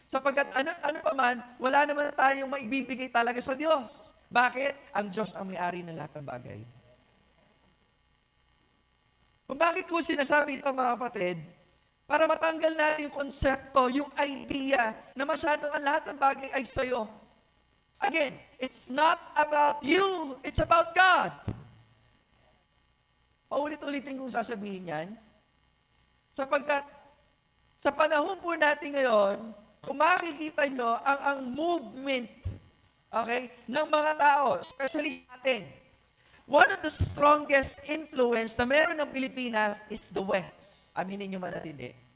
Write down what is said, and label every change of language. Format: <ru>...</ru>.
<tl>Sapagkat ano pa man, wala naman tayong maibibigay talaga sa Diyos. Bakit? Ang Diyos ang may-ari ng lahat ng bagay. Kung bakit ko sinasabi ito, mga kapatid, para matanggal natin yung konsepto, yung idea na masyadong ang lahat ng bagay ay sa'yo.</tl> <en>Again, it's not about you, it's about God.</en> <tl>Paulit-ulitin kong sasabihin yan. Sapagkat sa panahon po natin ngayon, kung makikita nyo ang movement, okay, ng mga tao, especially sa atin,</tl> <en>one of the strongest influence</en> <tl>na meron ng Pilipinas</tl> <en>is the West.</en> <tl>Aminin nyo man at hindi.</tl>